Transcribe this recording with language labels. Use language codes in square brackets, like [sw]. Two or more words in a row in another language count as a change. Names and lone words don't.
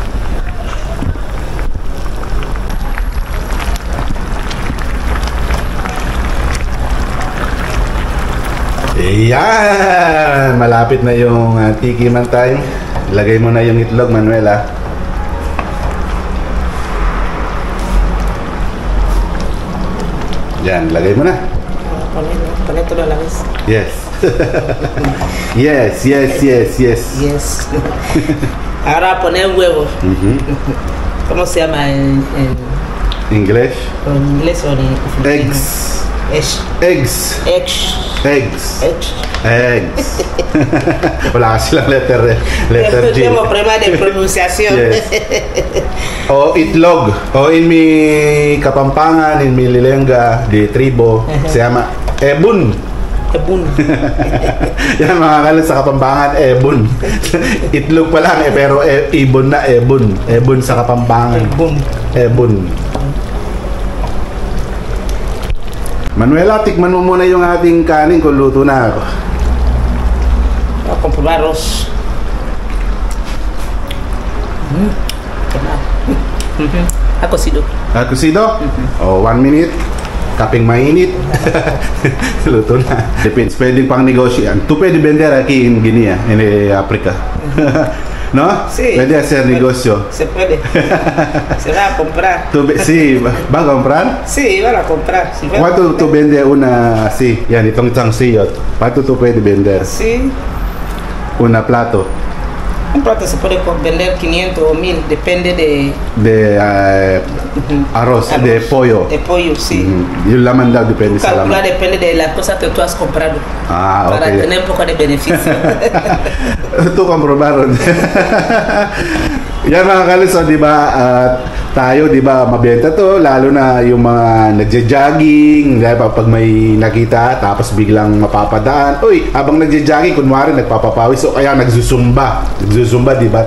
[tl] Ayan! Malapit na yung tikiman time. Lagay mo na yung itlog, Manuela. Yan, lagay mo na. [es] Pon esto a la vez. [en] Yes. Yes. [es] Yes. Ahora poner huevos. ¿Cómo se llama en inglés? En inglés o en [tl] eggs. Wala kasi lang letter G. [es] Tengo problema de pronunciación. [tl] Yes. O itlog. [es] O in mi Kapampangan, in mi Lilenga de tribo, se llama ebun. [tl] Ebun. Yan mga kaluts sa Kapampangan, ebun. Itlog pa lang pero ibon na ebun. Ebun sa Kapampangan. Ebun. Manuela, tikman mo muna yung ating kanin kung luto na ako. [es] Voy a comprobar arroz. Ha cocido. Ha cocido? [tl] O, 1 minute. Kaping mainit. Luto na. Depends. Pwede pang negosyo yan. [es] Tú pwede vender aquí en Guinea, en Africa. ¿No? Sí. Puede hacer negocio. Se puede. Se va a comprar. Sí, ¿va a comprar? Sí, van a comprar. Si ¿Cuánto tú vendes una así? Yan, itong isang siyot. ¿Cuánto tú puedes vender? Sí. Una plato. Un plato se puede vender 500 o 1000, depende de arroz, de pollo. De pollo, sí. [tl] Yung laman daw depende sa laman. [es] Depende de las cosas que tú has comprado. Ah, para okay. Tener un poco de beneficio. [tl] Ito komprobaron. Yan mga kaluts, di ba? Tayo, di ba, mabenta to, lalo na yung mga nagja-jogging, pag may nakita, tapos biglang mapapadaan. Uy, habang nagja-jogging, kunwari nagpapapawis, o kaya nagsusumba, di ba?